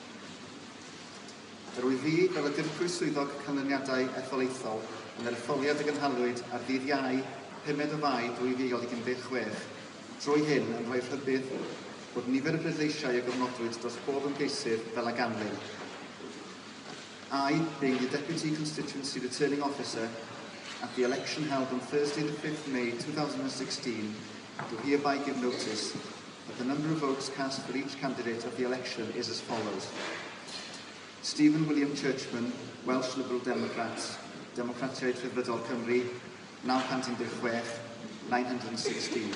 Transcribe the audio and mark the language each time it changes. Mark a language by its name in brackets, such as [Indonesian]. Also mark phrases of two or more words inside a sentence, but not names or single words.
[Welsh] Yr wyf fi fel y dirprwy swyddog canlyniadau etholaethol yn yr etholiad y gynhalwyd ar ddydd Iau 5 Fai 2016 trwy hyn yn rhoi rhybudd bod nifer y bleidleisiau y gofnodwyd dros bob ymgeisydd fel a ganlyn. [English] I, being the Deputy Constituency Returning Officer at the election held on Thursday the 5th May 2016, do hereby give notice that the number of votes cast for each candidate of the election is as follows. Stephen William Churchman, Welsh Liberal Democrats, [Welsh] Democratiaid Rhyddfrydol Cymru, 916, 916.